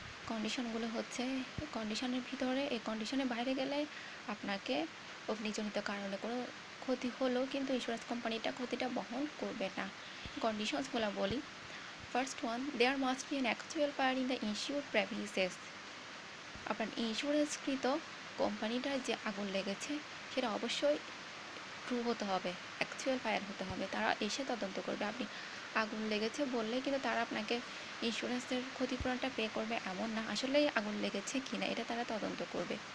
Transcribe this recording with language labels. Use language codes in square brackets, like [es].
[bn] কন্ডিশনগুলো হচ্ছে, কন্ডিশনের ভিতরে, এই কন্ডিশনের বাইরে গেলে আপনাকে অগ্নিজনিত কারণে কোনো ক্ষতি হলো কিন্তু ইন্স্যুরেন্স কোম্পানিটা ক্ষতিটা বহন করবে না। কন্ডিশনসগুলো বলি। [en] First one, there must be an actual fire in the insured premises. [bn] আপনার ইন্স্যুরেন্সকৃত কোম্পানিটার যে আগুন লেগেছে সেটা অবশ্যই ট্রু হতে হবে, অ্যাকচুয়াল ফায়ার হতে হবে। তারা এসে তদন্ত করবে। আপনি আগুন লেগেছে বললেই কিন্তু তারা আপনাকে ইন্স্যুরেন্সের ক্ষতিপূরণটা পে করবে এমন না, আসলেই আগুন লেগেছে কি না এটা তারা তদন্ত করবে।